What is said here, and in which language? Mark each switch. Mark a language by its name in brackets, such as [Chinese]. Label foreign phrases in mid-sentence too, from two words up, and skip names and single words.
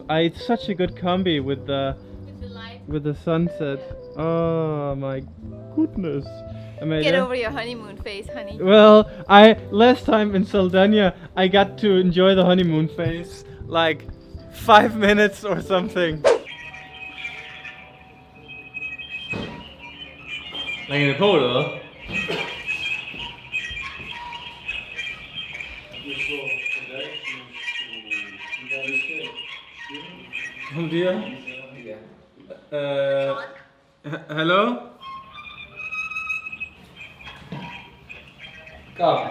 [English] It's such a good combi with the With the light. sunset. Oh my goodness. Amalie? Get over your honeymoon phase, honey. Well, last time in Saldanha, I got to enjoy the honeymoon phase like 5 minutes or something. [Danish] Lægger det på, eller hvad? [Portuguese] Bom dia. [English] Hello? Come.